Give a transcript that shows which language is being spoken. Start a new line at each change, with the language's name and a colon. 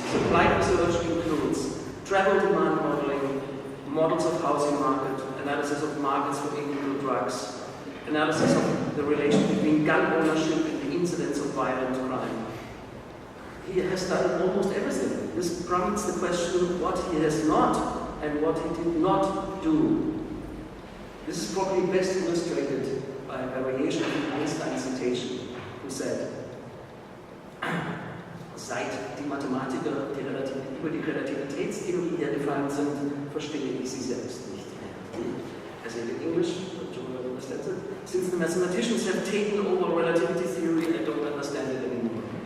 English: His applied research includes travel demand modeling, models of housing market, analysis of markets for illegal drugs, analysis of the relation between gun ownership and the incidence of violent crime. He has done almost everything. This prompts the question what he has not and what he did not do. This is probably best illustrated by a variation of Einstein's citation, who said,
German: seit die Mathematiker über die Relativitätstheorie hergefallen sind, verstehe ich sie selbst nicht mehr.
English: I said in English, but Joel understands it. Since the mathematicians have taken over relativity theory, I don't understand it anymore.